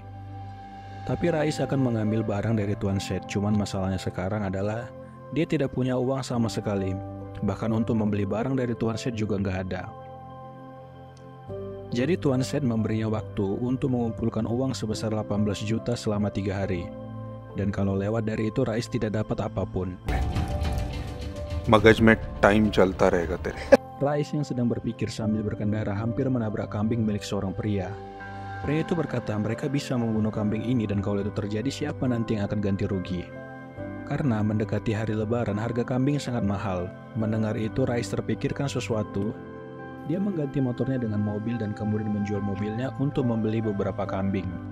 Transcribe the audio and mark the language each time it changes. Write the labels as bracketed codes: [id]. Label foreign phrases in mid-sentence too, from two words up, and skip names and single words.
[id] Tapi Rais akan mengambil barang dari Tuan Seth, cuman masalahnya sekarang adalah dia tidak punya uang sama sekali. Bahkan untuk membeli barang dari Tuan Seth juga nggak ada. Jadi Tuan Seth memberinya waktu untuk mengumpulkan uang sebesar 18 juta selama 3 hari. Dan kalau lewat dari itu Rais tidak dapat apapun. [hi] मगज में टाइम चलता रहेगा तेरे. [id] Rais yang sedang berpikir sambil berkendara hampir menabrak kambing milik seorang pria. Pria itu berkata mereka bisa membunuh kambing ini dan kalau itu terjadi siapa nanti yang akan ganti rugi. Karena mendekati hari lebaran harga kambing sangat mahal. Mendengar itu Rais terpikirkan sesuatu. Dia mengganti motornya dengan mobil dan kemudian menjual mobilnya untuk membeli beberapa kambing.